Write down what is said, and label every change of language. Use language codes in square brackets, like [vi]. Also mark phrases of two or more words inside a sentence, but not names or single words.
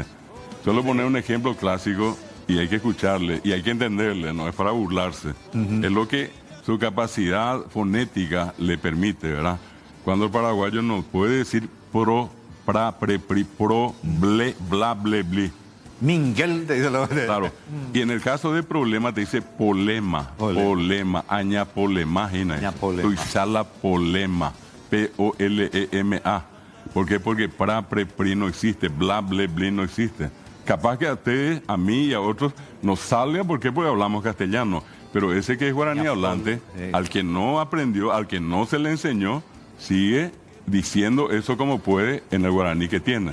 [es] Solo poner un ejemplo clásico y hay que escucharle y hay que entenderle, no es para burlarse. Es lo que su capacidad fonética le permite, ¿verdad? Cuando el paraguayo no puede decir pro, pra, pre, pri, pro, ble, bla, ble, bli. Miguel te dice lo de... Claro. Y en el caso de problema te dice polema. [gn] Polema. Aña polema. Aña polema. Tuizala polema. [es] P-O-L-E-M-A. ¿Por qué? Porque pra, pre, pri no existe. Bla, ble, bli no existe. Capaz que a ustedes, a mí y a otros nos salga. ¿Por qué? Porque hablamos castellano. Pero ese que es guaraní hablante, al que no aprendió, al que no se le enseñó, sigue diciendo eso como puede en el guaraní que tiene.